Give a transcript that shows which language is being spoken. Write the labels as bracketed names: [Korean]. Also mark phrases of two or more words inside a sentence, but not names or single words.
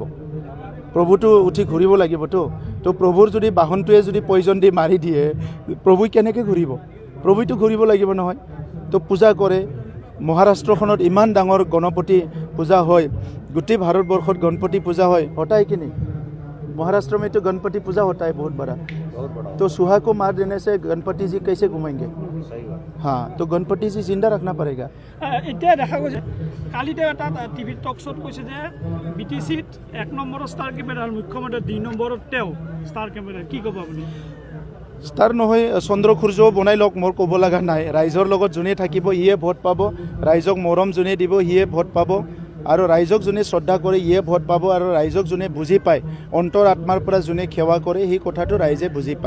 [Assamese] প্ৰভুটো উঠি ঘূৰিব লাগিবতো। তো প্ৰভুৰ যদি বাহনটোৱে যদি পয়জন দি মাৰি দিয়ে, প্ৰভু কেনেকৈ ঘূৰিব? প্ৰভুটো ঘূৰিব লাগিব নহয়। তো পূজা কৰে। মহাৰাষ্ট্ৰখনত ইমান ডাঙৰ গণপতি পূজা হয়, গোটেই ভাৰতবৰ্ষত গণপতি পূজা হয়, হতাই কি नहीं? [Hindi] महाराष्ट्र में तो गणपति पूजा होता है बहुत बड़ा। तो सुहा को मार देने से गणपति जी कैसे घूमेंगे? हाँ, तो गणपति जी जिंदा रखना पड़ेगा। [Assamese] এতিয়া দেখা গৈছে কালিতে এটা [English] TV talk show' [Assamese] ত কৈছে যে BTCত 1 নম্বৰৰ [English] star camera [Assamese] আৰু মুখ্যমন্ত্ৰী 2 নম্বৰত তেওঁ [English] star camera. [Assamese] কি ক'ব আপুনি? ষ্টাৰ নহয়, চন্দ্ৰ সূৰ্যও বনাই লওক, মোৰ ক'ব লগা নাই। ৰাইজৰ লগত যোনে থাকিব ইয়ে ভোট পাব, ৰাইজক মৰম যোনে দিব সিয়ে ভোট পাব, আৰু ৰাইজক যোনে শ্ৰদ্ধা কৰে ইয়ে ভোট পাব, আৰু ৰাইজক যোনে বুজি পায়, অন্তৰ আত্মাৰ পৰা যোনে সেৱা কৰে, সেই কথাটো ৰাইজে বুজি পায়।